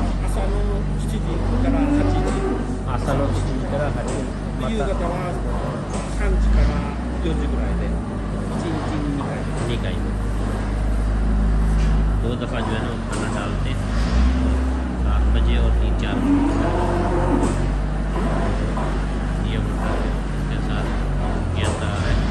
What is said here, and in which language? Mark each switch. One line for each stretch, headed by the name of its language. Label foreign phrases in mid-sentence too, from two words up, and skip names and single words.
Japanese: 朝の7時から8時。朝の7時から8時。夕方は3時から4時ぐらいで1日に2 回。
Hindi: 2दफ़ा जो है ना खाना डालते 7 बजे और 3-4 बजे। ये उसके साथ गेंदा है।